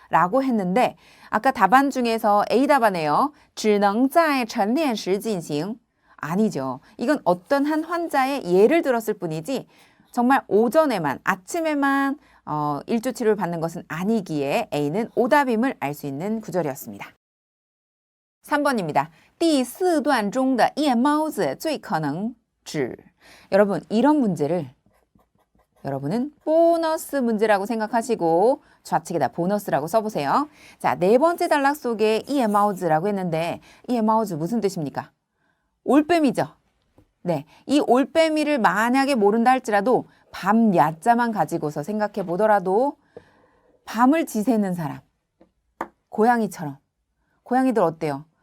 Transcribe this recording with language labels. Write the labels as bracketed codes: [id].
[ko] 라고 했는데 아까 답안 중에서 A 답안에요. [zh] 只能在晨练时进行. [ko] 아니죠. 이건 어떤 한 환자의 예를 들었을 뿐이지 정말 오전에만, 아침에만 일조 치료를 받는 것은 아니기에 A는 오답임을 알 수 있는 구절이었습니다. 3번입니다. [zh] 第四段中的夜猫子最可能指. [ko] 여러분, 이런 문제를 여러분은 보너스 문제라고 생각하시고 좌측에다 보너스라고 써보세요. 자, 네 번째 단락 속에 이에마우즈라고 했는데 이에마우즈 무슨 뜻입니까? 올빼미죠. 네, 이 올빼미를 만약에 모른다 할지라도 밤 야자만 가지고서 생각해 보더라도 밤을 지새는 사람, 고양이처럼. 고양이들 어때요?